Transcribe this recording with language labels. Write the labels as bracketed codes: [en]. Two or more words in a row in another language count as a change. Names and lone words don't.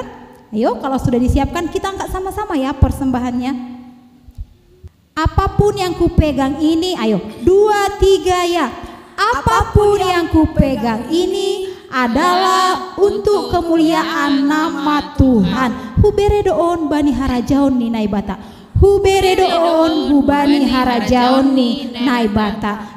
[id] Ayo, kalau sudah disiapkan kita angkat sama-sama ya persembahannya. Apapun yang kupegang ini, ayo 2, 3 ya. Apapun yang kupegang ini adalah untuk kemuliaan nama Tuhan. [bts] Huberedoon bani harajaon ni naibata. Huberedoon hubani harajaon ni naibata.